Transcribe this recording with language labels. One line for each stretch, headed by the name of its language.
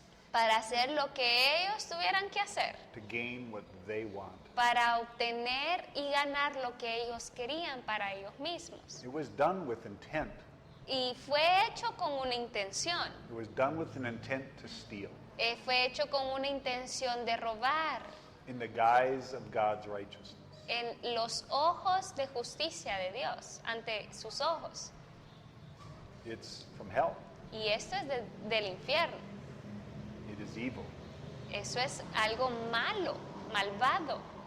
Spanish: para hacer lo que ellos tuvieran que hacer,
English: to gain what they want.
Spanish: para obtener y ganar lo que ellos querían para ellos mismos.
English: It was done with intent.
Spanish: Y fue hecho con una intención,
English: It was done with an intent to steal
Spanish: fue hecho con una intención de robar
English: in the guise of God's righteousness.
Spanish: en los ojos de justicia de Dios, ante sus ojos.
English: It's from hell.
Spanish: Y esto es del infierno.
English: It is evil.
Spanish: Eso es algo malo, malvado.